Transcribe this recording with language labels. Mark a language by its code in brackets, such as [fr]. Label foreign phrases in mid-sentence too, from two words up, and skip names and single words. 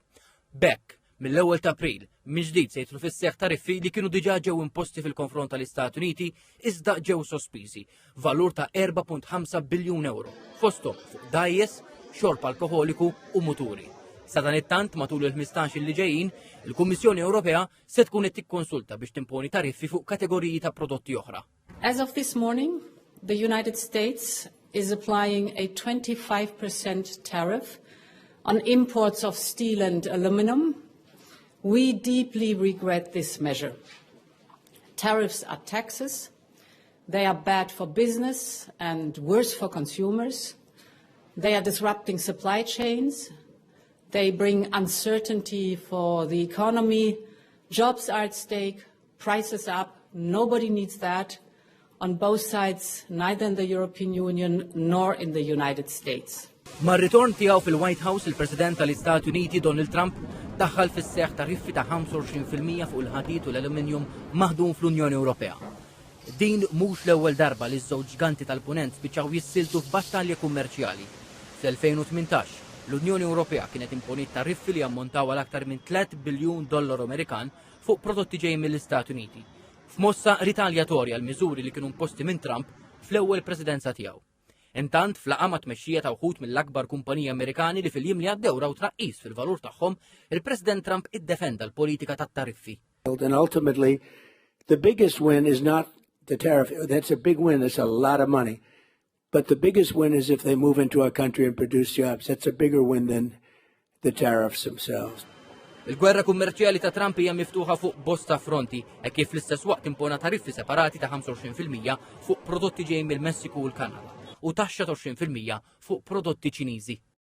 [mt] Bekk, mill-ewwel ta' April, mill-ġdid se jidħlu fis-seħħ tariffi li kienu diġà ġew imposti fil-konfront tal-Istati Uniti iżda ġew sospiżi, valur ta' 4.5 biljun euro. Fosthom fuq dajjes, xorb alkoholiku u muturi. Sa dan it-tant matul il-15 li ġejjin, il-Kummissjoni Ewropea se tkun qed tikkonsulta biex timponi tariffi fuq kategoriji ta' prodotti oħra. [en] As of this morning, the United States is applying a 25% tariff on imports of steel and aluminum. We deeply regret this measure. Tariffs are taxes. They are bad for business and worse for consumers. They are disrupting supply chains. They bring uncertainty for the economy. Jobs are at stake. Prices up. Nobody needs that on both sides, neither in the European Union nor in the United States. [mt] Mar-ritorn tiegħu fil-White House, il-President tal-Istati Uniti Donald Trump daħħal fis-seħħ tariffi ta' 25% fuq il-ħadid u l-aluminium maħdum fl-Unjoni Ewropea. Din mhux l-ewwel darba li ż-żewġ ġganti tal-punent spiċċaw jissiltu f'battalja kummerċjali. Fl-2018, l-Unjoni Ewropea kienet imponiet tariffi li ammontaw għal aktar minn $3 biljun Amerikan fuq prodotti ġejjin mill-Istati Uniti, f'mossa ritaljatorja għal miżuri li kienu imposti minn Trump fl-ewwel presidenza tiegħu. Intant fl-laqgħa ma' tmexxija ta' wħud mill-akbar kumpaniji Amerikani li fil-jiem li għaddew raw tnaqqis fil-valur tagħhom, il-President Trump iddefenda l-politika tat-tariffi. [en] And ultimately, the biggest win is not the tariff. That's a big win. That's a lot of money. But the biggest win is if they move into our country and produce jobs. That's a bigger win than the tariffs themselves. [mt] Il-gwerra kummerċjali ta' Trump hija miftuħa fuq bosta fronti e kif fl-istess waqt impona tariffi separati ta' 25% fuq prodotti ġejjin mill-Messiku u l-Kanada u taxxa ta' 20% fuq prodotti Ċiniżi.